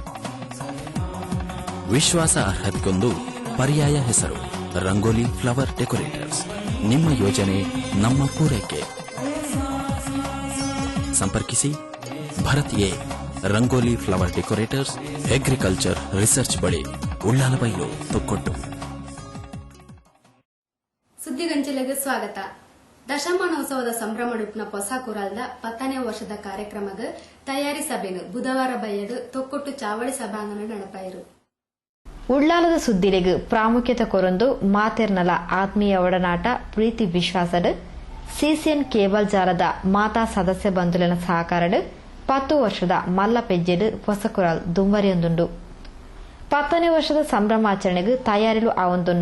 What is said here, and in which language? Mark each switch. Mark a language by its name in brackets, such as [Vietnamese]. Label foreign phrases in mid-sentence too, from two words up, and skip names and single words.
[Kannada] ವಿಶ್ವಾಸ ಅರ್ಹತೆಗೊಂದು ಪರ್ಯಾಯ ಹೆಸರು ರಂಗೋಲಿ ಫ್ಲವರ್ ಡೆಕೋರೇಟರ್ಸ್. ನಿಮ್ಮ ಯೋಜನೆ ನಮ್ಮ ಪೂರೈಕೆ. ಸಂಪರ್ಕಿಸಿ ಭರತ್ ಎ ರಂಗೋಲಿ ಫ್ಲವರ್ ಡೆಕೋರೇಟರ್ಸ್, [English] Agriculture Research [Kannada] ಬಳಿ, ಉಳ್ಳಾಲಬೈಲು, ತೊಕ್ಕೊಟ್ಟು. ಸುದ್ದಿಗಂಜಲೆಗೆ ಸ್ವಾಗತ. [Tulu] ದಶಮಾನೋತ್ಸವದ ಸಂಭ್ರಮಡುಪ್ನ ಪೊಸಕುರಲ್ದ 10ನೇ ವರ್ಷದ ಕಾರ್ಯಕ್ರಮದ ತಯಾರಿ ಸಭೆನು ಬುಧವಾರ ಬಯ್ಯಡು ತೊಕ್ಕೊಟ್ಟು ಚಾವಡಿ ಸಭಾಂಗಣ ನಡಪಾಯಿರು. ಉಳ್ಳಾಲದ ಸುದ್ದಿಲೆಗೆ ಪ್ರಾಮುಖ್ಯತೆ ಕೊರೊಂದು ಮಾತೆರ್ನಲ ಆತ್ಮೀಯ ಒಡನಾಟ ಪ್ರೀತಿ ವಿಶ್ವಾಸದ ಸಿಸಿಎನ್ ಕೇಬಲ್ ಜಾಲದ ಮಾತಾ ಸದಸ್ಯ ಬಂಧುಲಿನ ಸಹಕಾರಡು 10 ವರ್ಷದ ಮಲ್ಲ ಪೆಜ್ಜೆಡು ಹೊಸಕುರಲ್ ದುಂವರಿಯೊಂದುಂಡು 10ನೇ ವರ್ಷದ ಸಂಭ್ರಮಾಚರಣೆಗೆ ತಯಾರಿಲು ಆವೊಂದುಂಡು.